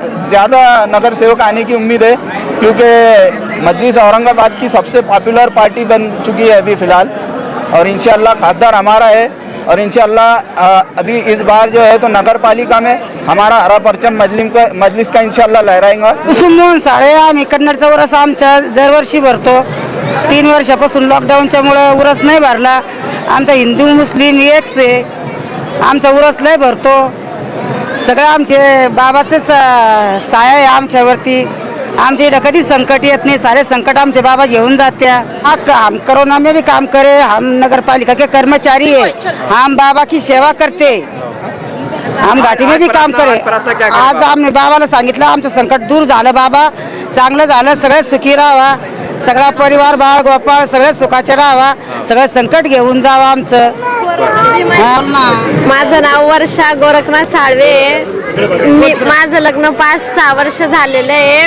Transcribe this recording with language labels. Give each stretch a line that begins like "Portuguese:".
Hindi: ज़्यादा नगर सेवक आने की उम्मीद है, क्योंकि मजलिस औरंगाबाद की सबसे पॉपुलर पार्टी बन चुकी है अभी फ़िलहाल, और इंशाअल्लाह खासदार हमारा है, और इंशाअल्लाह अभी इस बार जो है तो नगर पालिका में हमारा हरा परचम मजलिस का इंशाअल्लाह लहराएंगा।
Marathi: कुसुमोहन साळे, आम्ही कन्नडचा उरस आमच्या दरवर्षी भरतो। 3 वर्षापासून लॉकडाऊनच्यामुळे उरस नाही भरला। आमचा हिंदू मुस्लिम एकच आहे, आमचा उरस लय भरतो। सगळं आमचे बाबाचेच साया आहे आमच्यावरती। आमच्या इधर कधी संकट येत नहीं, सारे संकट आमचे बाबा घेऊन जात्या।
Hindi: हम कोरोना में भी काम करे, हम नगर पालिका के कर्मचारी है, हम बाबा की सेवा करते, हम घाटी में भी काम करे।
Marathi: आज आमने बाबाला सांगितलं आमचं संकट दूर झालं, बाबा चांगलं झालं, सगळे सुखी राहावा, सगळा परिवार बाळ गोपाळ सगळे सुखाचे राहावा, सगळं संकट घेऊन जावं आमचं। माझं नाव वर्षा गोरखनाथ साळवे, माझं लग्न 5-6 वर्ष झालेलं आहे।